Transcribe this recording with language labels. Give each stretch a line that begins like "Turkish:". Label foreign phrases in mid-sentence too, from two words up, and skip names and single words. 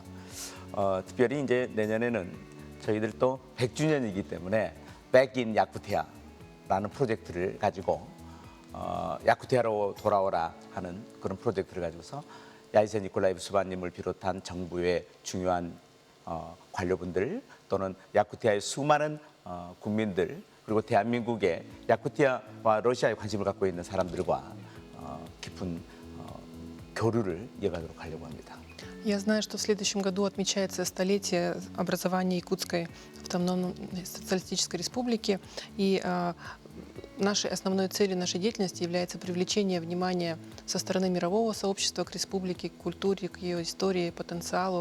Korean: 특별히 이제 내년에는 저희들도 100주년이기 때문에 Back in 야쿠티아라는 프로젝트를 가지고 야쿠티아로 돌아오라 하는 그런 프로젝트를 가지고서 야이세 니콜라이브 수바님을 비롯한 정부의 중요한 관료분들 또는 야쿠티아의 수많은 국민들 그리고 대한민국의 야쿠티아와 러시아에 관심을 갖고 있는 사람들과 깊은 교류를 이어가도록 하려고 합니다.
Russian: Я знаю, что в следующем году отмечается столетие образования Якутской автономной социалистической республики, и нашей основной целью нашей деятельности является привлечение внимания со стороны мирового сообщества к республике, к культуре, к ее истории, потенциалу.